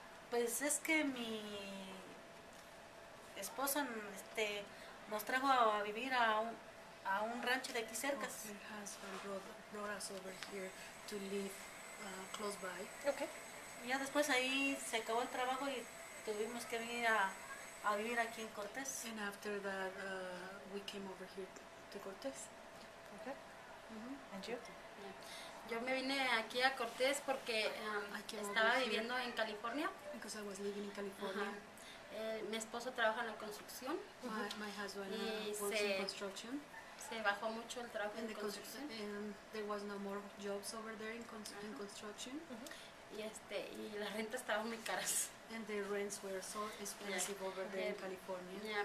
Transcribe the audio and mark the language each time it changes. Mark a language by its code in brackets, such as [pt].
[es] Pues es que mi esposo nos trajo a vivir a un rancho de aquí cerca. [en] Your husband brought us over here to live close by. Okay. [es] Y ya después ahí se acabó el trabajo y tuvimos que venir a vivir aquí en Cortés. [en] And after that, we came over here to Cortés. Okay. And you? [es] Yo me vine aquí a Cortés porque estaba viviendo en California. [en] Because I was living in California. [es] Mi esposo trabaja en la construcción. [en] My husband [es] Y [en] works in construction. [es] se bajó mucho el trabajo en construcción. [en] And there was no more jobs over there in construction. [es] Y las rentas estaban muy caras. [en] And the rents were so expensive over there in California.